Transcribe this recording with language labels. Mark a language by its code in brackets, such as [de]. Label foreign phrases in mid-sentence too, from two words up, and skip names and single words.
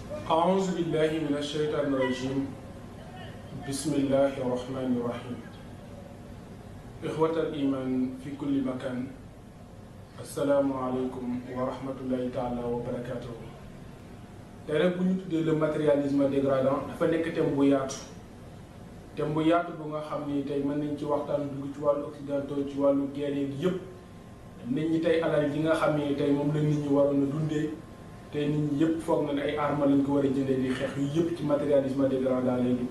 [ar] أعوذ بالله من الشيطان الرجيم بسم الله الرحمن الرحيم إخوة الإيمان في كل مكان السلام عليكم ورحمة الله تعالى وبركاته. [wo] tey rek bu ñu tuddee le [fr] matérialisme dégradant [wo] dafa nekk thème bu yaatu bu nga xam ni tey mën nañ ci waxtaan dugg ci wàllu occidentaux ci wàllu guerre yi yëpp nit ñi tey alal ji nga xam ni tey moom la nit ñi waroon a dundee tey nit ñi yëpp foog na ne ay armes lañ ko war a jëndee di xeex yu yëpp ci [fr] matérialisme dégradant [wo] lay dugg.